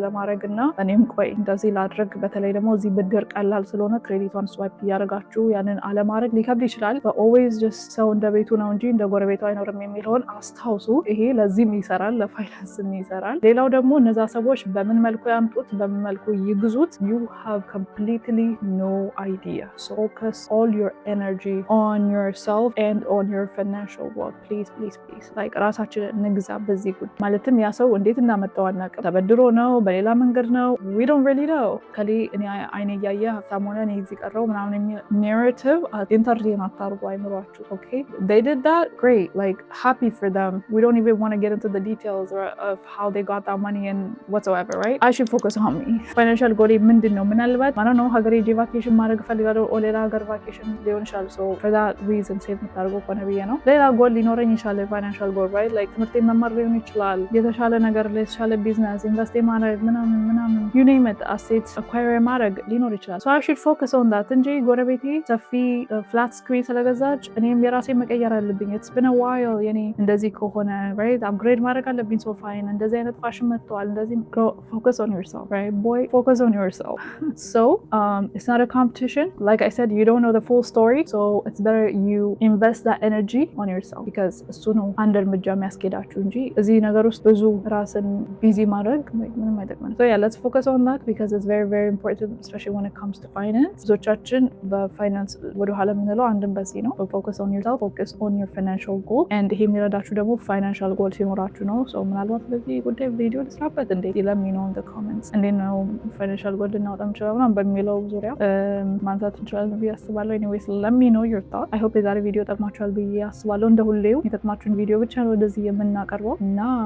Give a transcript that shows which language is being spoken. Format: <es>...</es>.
<am>ለማድረግና እኔም ቆይ እንደዚህ ላድርግ። በተለይ ደግሞ እዚህ ብድር ቀላል ስለሆነ ክሬዲቷን ስዋይፕ እያደረጋችሁ ያንን አለማድረግ ሊከብድ ይችላል። ኦልዌይዝ ጀስት ሰው እንደ ቤቱ ነው እንጂ እንደ ጎረቤቱ አይኖርም የሚለውን አስታውሱ። ይሄ ለዚህም ይሰራል፣ ለፋይናንስም ይሰራል። ሌላው ደግሞ እነዛ ሰዎች በምን መልኩ ያምጡት፣ በምን መልኩ ይግዙት፣</am> <en>you have completely no idea. So focus all your energy on yourself and on your financial wealth.</en> <am>Please like ራሳችን እንግዛ በዚህ ጉዳይ። ማለትም ያ ሰው እንዴት እንዳመጣው አናውቅም። ተበድሮ ነው፣ በሌላ መንገድ ነው፣</am> <en>we don't really know።</en> <am>ከሌ እኔ አይኔ እያየ ሀብታም ሆነ እኔ እዚህ ቀረው ምናምን የሚል narrative ኢንተርቴን አታርጉ አይምሯችሁ።</am> <en>okay, they did that, great, like happy for them. We don't even want to get into the details of how they got that money and whatsoever, right? I should focus on me.</en> <am>Financial goal ምንድን ነው? ምናልባት</am> <en>I don't know</en> <am>ሀገሬ ሄጄ ቫኬሽን ማድረግ እፈልጋለሁ፣ ሌላ ሀገር ቫኬሽን ሊሆን ይችላል።</am> <en>so for that reason</en> <am>ሴቭ የምታደርገው ከሆነ ብዬ ነው። ሌላ ጎል ሊኖረኝ ይችላል፣ ፋይናንሻል ጎል right? like ትምህርቴን መማር ሊሆን ይችላል፣ የተሻለ ነገር ላይ የተሻለ ቢዝነስ ኢንቨስት ማድረግ ምናምን</am> <en>you name it,</en> <am>assets acquire ማድረግ ሊኖር ይችላል።</am> <en>so I should focus on that</en> <am>እንጂ ጎረቤቴ ሰፊ ፍላት ስክሪን ስለገዛች እኔም የራሴ መቀየር አለብኝ።</am> <en>it's been a while</en> <am>የኔ እንደዚህ ከሆነ right upgrade ማድረግ አለብኝ። so fine እንደዚህ አይነት ፋሽን መጥቷል እንደዚህ</am> <en>focus on yourself, right boy, focus on yourself. so it's not a competition. like I said, you don't know the full story, so it's better you invest that energy on yourself because</en> <am>እሱ ነው አንድ እርምጃ የሚያስኬዳችሁ እንጂ እዚህ ነገር ውስጥ ብዙ ራስን ቢዚ ማድረግ ምንም አይጠቅመንም።</am> <en>so yeah, let's focus on that because it's very very important, especially when it comes to finance.</en> <am>ብዙዎቻችን በፋይናንስ ወደ ኋላ የምንለው አንድም በዚህ ነው።</am> <en>focus on yourself, focus on your financial goal, and</en> <am>ይሄ የሚረዳችሁ ደግሞ financial goal ሲኖራችሁ ነው። so ምናልባት በዚህ ጉዳይ ቪዲዮ ልስራበት እንዴ</am> <en>let me know in the comments</en> <am>እንዴት ነው financial goal ልናወጣ እንችላለን ምናምን በሚለው ዙሪያ ማንሳት እንችላለን ብዬ አስባለሁ።</am> <en>anyways let me know your thoughts. I hope</en> <am>የዛሬ ቪዲዮ ጠቅማችኋል ብዬ አስባለሁ። እንደ ሁሌው የጠቅማችሁን ቪዲዮ ብቻ ነው ወደዚህ የምናቀርበው እና</am>